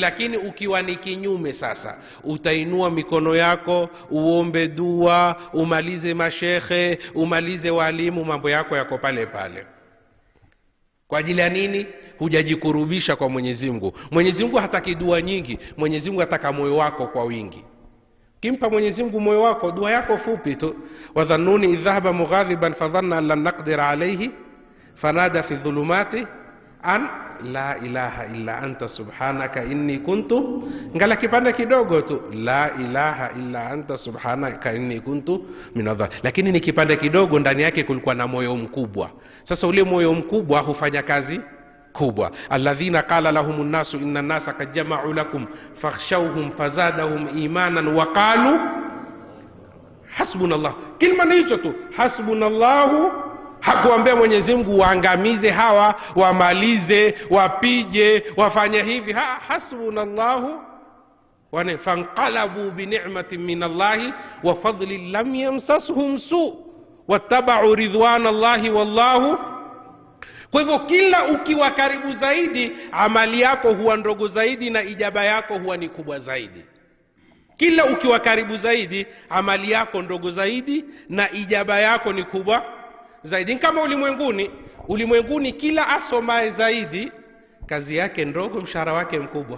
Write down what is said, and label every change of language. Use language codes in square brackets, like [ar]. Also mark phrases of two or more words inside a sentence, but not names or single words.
[sw] Lakini ukiwa ni kinyume sasa, utainua mikono yako, uombe dua, umalize mashekhe, umalize walimu, mambo yako yako pale pale. Kwa ajili ya nini? Hujajikurubisha kwa Mwenyezi Mungu. Mwenyezi Mungu hataki dua nyingi, Mwenyezi Mungu ataka moyo wako kwa wingi. Kimpa Mwenyezi Mungu moyo wako, dua yako fupi tu. [ar] وذا النون إذ ذهب مغاضبا فظن أن لن نقدر عليه فنادى في الظلمات أن لا إله إلا أنت سبحانك إني كنت, [sw] ngala kipande kidogo tu, [ar] لا إله إلا أنت سبحانك إني كنت من الظ. [sw] Lakini ni kipande kidogo, ndani yake kulikuwa na moyo mkubwa. Sasa ule moyo mkubwa hufanya kazi kubwa. [ar] الذين قال لهم الناس إن الناس قد جمعوا لكم فاخشوهم فزادهم إيمانا وقالوا حسبنا الله. [sw] Kilima ni hicho tu, hasbunallahu. Hakuambia Mwenyezi Mungu waangamize hawa, wamalize, wapige, wafanye hivi. [ar] حسبنا الله وانقلبوا بنعمة من الله وفضل لم يمسسهم سوء واتبعوا رضوان الله والله. [sw] Kwa hivyo kila ukiwa karibu zaidi, amali yako huwa ndogo zaidi na ijaba yako huwa ni kubwa zaidi. Kila ukiwa karibu zaidi, amali yako ndogo zaidi na ijaba yako ni kubwa zaidi. Kama ulimwenguni kila asomaye zaidi, kazi yake ndogo, mshahara wake mkubwa.